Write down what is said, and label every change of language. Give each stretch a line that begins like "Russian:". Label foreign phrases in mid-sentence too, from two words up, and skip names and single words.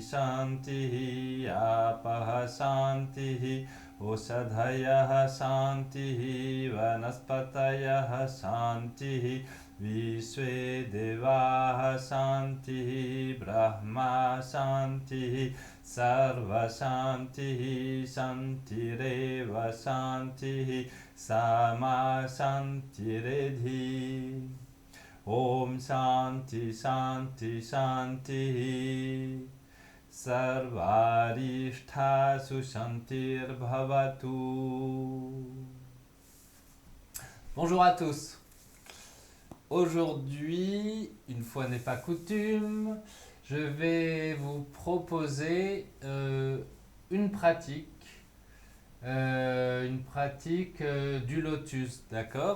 Sanskrit: शान्तिः आपः शान्तिः ओषधयः शान्तिः वनस्पतयः शान्तिः विश्वे देवाः शान्तिः ब्रह्म शान्तिः सर्वं शान्तिः शान्तिरेव शान्तिः सामा शान्तिरेधि. ॐ शान्तिः शान्तिः शान्तिः. सर्वारिष्ट सुशान्तिर् भवतु.
French: Bonjour à tous. Aujourd'hui, une fois n'est pas coutume, je vais vous proposer une pratique du lotus, d'accord?